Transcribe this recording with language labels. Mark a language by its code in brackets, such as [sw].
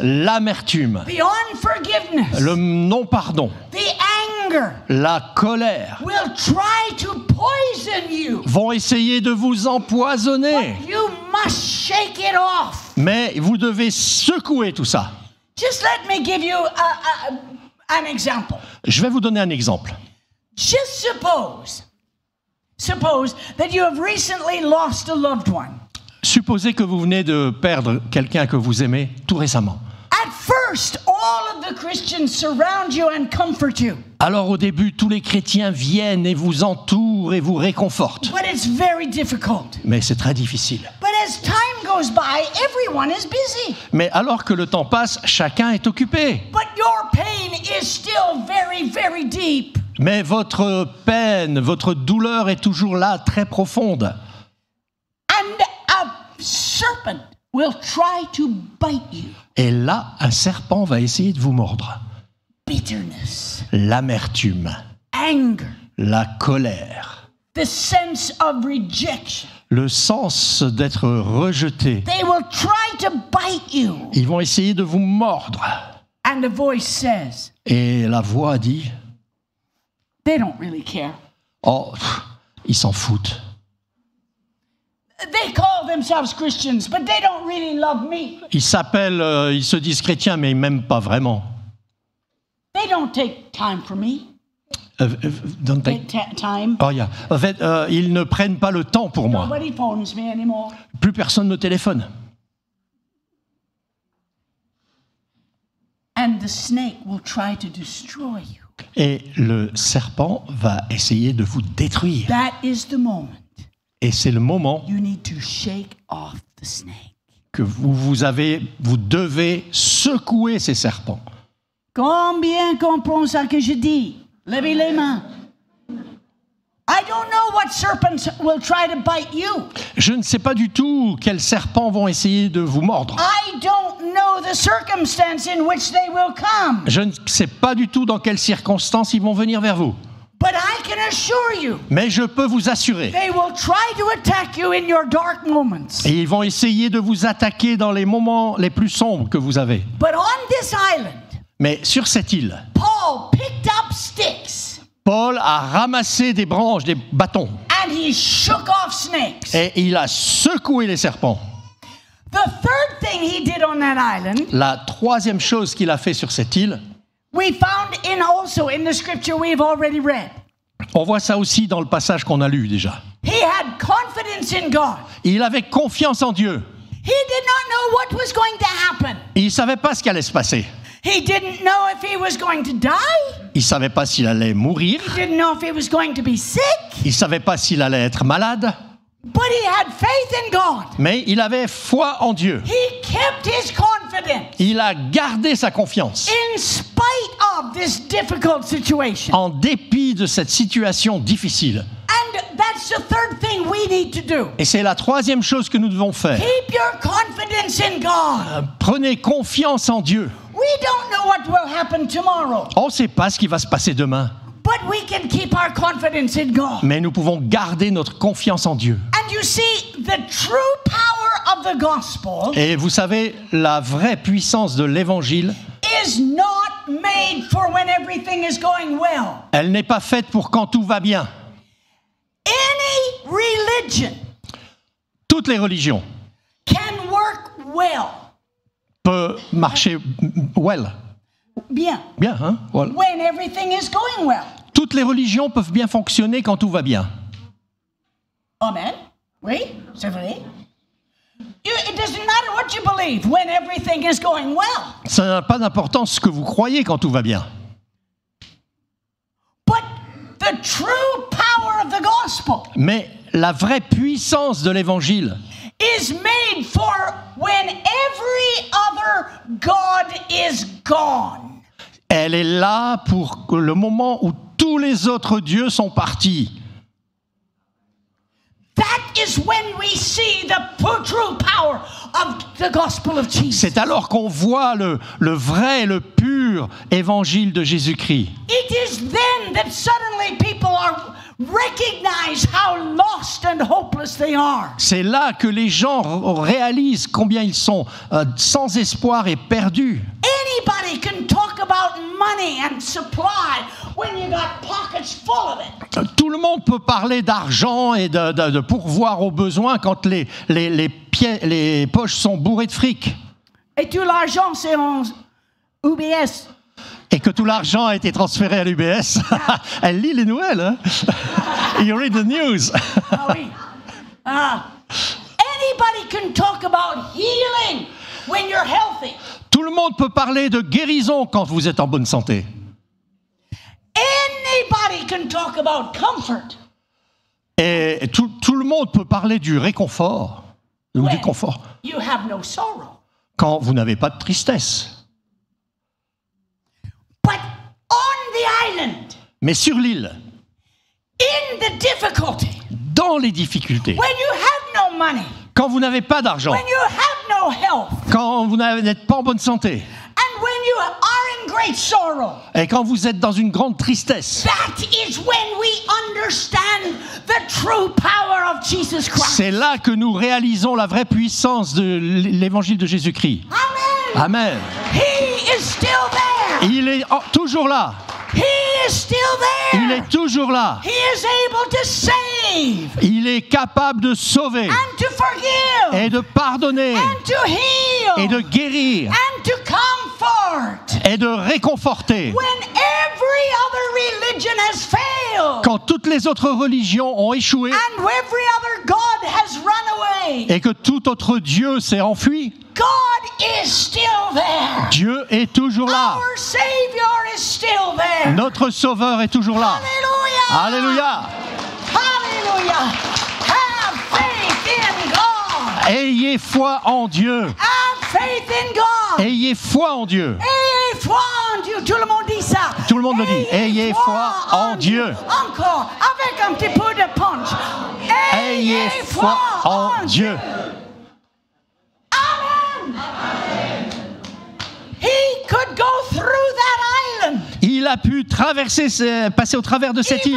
[fr] L'amertume, [en] the unforgiveness, [fr] le non-pardon, [en] the anger [fr] la colère [en] will try to poison you. [fr] vont essayer de vous empoisonner. [en] You must shake it off. [fr] Mais vous devez secouer tout ça. [en] Just let me give you an example. [fr] Je vais vous donner un exemple. [en] Just suppose that you have recently lost a loved one. [fr] Supposez que vous venez de perdre quelqu'un que vous aimez tout récemment. [en] At first, all of the Christians surround you and comfort you. [fr] Alors au début, tous les chrétiens viennent et vous entourent et vous réconfortent. [en] But it's very difficult. [fr] Mais c'est très difficile. [en] But as time goes by, everyone is busy. [fr] Mais alors que le temps passe, chacun est occupé. [en] But your pain is still very, very deep. [fr] Mais votre peine, votre douleur est toujours là, très profonde. [en] And a serpent will try to bite you. [fr] Et là, un serpent va essayer de vous mordre. [en] Bitterness, [fr] L'amertume, [en] anger, [fr] la colère, [en] the sense of rejection. [fr] le sens d'être rejeté. [en] They will try to bite you. [fr] Ils vont essayer de vous mordre. [en] And the voice says, [fr] Et la voix dit, [en] they don't really care. [fr] oh, ils s'en foutent. [en] They call themselves Christians, but they don't really love me. [fr] Ils se disent chrétiens, mais ils m'aiment pas vraiment. [en] They don't take time for me. Don't they- Time. Oh, yeah. [fr] En fait, ils ne prennent pas le temps pour moi. [en] Nobody phones me anymore. [fr] Plus personne me téléphone. [en] And the snake will try to destroy you. [fr] Et le serpent va essayer de vous détruire. [en] That is the moment [fr] Et c'est le moment [en] you need to shake off the snake. [fr] que vous devez secouer ces serpents. Combien comprend ça que je dis? Levez les mains. [en] I don't know what serpents will try to bite you. [fr] Je ne sais pas du tout quels serpents vont essayer de vous mordre. [en] I don't know the circumstance in which they will come. [fr] Je ne sais pas du tout dans quelles circonstances ils vont venir vers vous. [en] But I can assure you, [fr] Mais je peux vous assurer, [en] they will try to attack you in your dark moments. [fr] et ils vont essayer de vous attaquer dans les moments les plus sombres que vous avez. [en] But on this island, [fr] Mais sur cette île, [en] Paul picked up sticks [fr] Paul a ramassé des branches, des bâtons, [en] and he shook off snakes. [fr] et il a secoué les serpents. [en] The third thing he did on that island, [fr] La troisième chose qu'il a fait sur cette île, [en] we found also in the scripture we've already read. [fr] on voit ça aussi dans le passage qu'on a lu déjà. [en] He had confidence in God. [fr] Il avait confiance en Dieu. [en] He did not know what was going to happen. [fr] Il ne savait pas ce qui allait se passer. [en] He didn't know if he was going to die. [fr] Il ne savait pas s'il allait mourir. [en] He didn't know if he was going to be sick. [fr] Il ne savait pas s'il allait être malade. [en] But he had faith in God. [fr] Mais il avait foi en Dieu. [en] He kept his confidence [fr] Il a gardé sa confiance. [en] in spite of this difficult situation. [fr] En dépit de cette situation difficile. [en] And that's the third thing we need to do. [fr] Et c'est la troisième chose que nous devons faire. [en] Keep your confidence in God. [fr] Prenez confiance en Dieu. [en] We don't know what will happen tomorrow, [fr] On ne sait pas ce qui va se passer demain. [en] but we can keep our confidence in God. [fr] Mais nous pouvons garder notre confiance en Dieu. [en] And you see, the true power of the gospel [fr] Et vous savez, la vraie puissance de l'évangile, [en] is not made for when everything is going well. [fr] elle n'est pas faite pour quand tout va bien. [en] Any religion [fr] Toutes les religions [en] can work well, [fr] peuvent marcher well. bien, Bien, hein? Voilà. [en] when everything is going well. [fr] Toutes les religions peuvent bien fonctionner quand tout va bien. Amen. Oui, c'est vrai. [en] It doesn't matter what you believe when everything is going well. [fr] Ça n'a pas d'importance ce que vous croyez quand tout va bien. [en] But the true power of the gospel [fr] Mais la vraie puissance de l'évangile [en] is made for when every other God is gone. [fr] elle est là pour le moment où tous les autres dieux sont partis. [en] That is when we see the true power of the gospel of Jesus. [fr] C'est alors qu'on voit le vrai, le pur évangile de Jésus-Christ. [en] It is then that suddenly people recognize how lost and hopeless they are. [fr] C'est là que les gens réalisent combien ils sont sans espoir et perdus. [en] Anybody can talk about money and supply when you got pockets full of it. [fr] Tout le monde peut parler d'argent et de pourvoir aux besoins quand les poches sont bourrées de fric. Et tout l'argent, c'est en UBS. Et que tout l'argent a été transféré à l'UBS. Elle lit les nouvelles. Hein? [en] You read the news. [fr] Ah oui. [en] Anybody can talk about healing when you're healthy. [fr] Tout le monde peut parler de guérison quand vous êtes en bonne santé. [en] Anybody can talk about comfort. [fr] Et tout le monde peut parler du réconfort ou du confort [en] You have no sorrow. [fr] quand vous n'avez pas de tristesse. [en] But on the island, [fr] Mais sur l'île, [en] in the difficulty, [fr] dans les difficultés, [en] when you have no money, [fr] quand vous n'avez pas d'argent, [en] when you have no health, [fr] quand vous n'êtes pas en bonne santé, [en] and when you are in great sorrow, [fr] et quand vous êtes dans une grande tristesse, [en] that is when we understand the true power of Jesus Christ. [fr] c'est là que nous réalisons la vraie puissance de l'évangile de Jésus-Christ. [en] Amen. [fr] Amen. [en] He is still there. [fr] Il est toujours là. [en] He is still there. [fr] Il est toujours là. [en] He is able to save [fr] Il est capable de sauver [en] and to forgive [fr] et de pardonner [en] and to heal [fr] et de guérir [en] and to comfort. [fr] et de réconforter. [en] When every other religion has failed [fr] Quand toutes les autres religions ont échoué [en] and every other God has run away, [fr] et que tout autre Dieu s'est enfui, [en] God is still there. [fr] Dieu est toujours là. [en] Our Savior is still there. [fr] Notre Sauveur est toujours là. [en] Hallelujah. [fr] Alléluia. [en] Hallelujah. Have faith in God. [fr] Ayez foi en Dieu. [en] Have faith in God. [fr] Ayez foi en Dieu. Ayez foi en Dieu. Tout le monde dit ça. Tout le monde le dit. Ayez foi en Dieu. Encore, avec un petit peu de punch. Ayez foi en Dieu. [en] Amen. He could go through that island. [fr] Il a pu passer au travers de cette île,